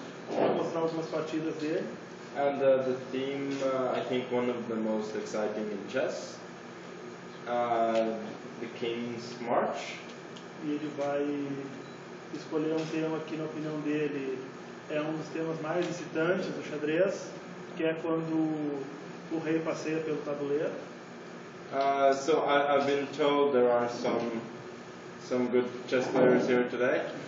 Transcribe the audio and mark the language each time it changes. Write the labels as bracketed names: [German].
[Portuguese] Vou mostrar algumas partidas dele. [English] And the theme, I think one of the most exciting in chess, the King's March. [Portuguese] E ele vai escolher um tema que, na opinião dele, é um dos temas mais excitantes do xadrez, que é quando o rei passeia pelo tabuleiro. [English] So I've been told there are some good chess players here today.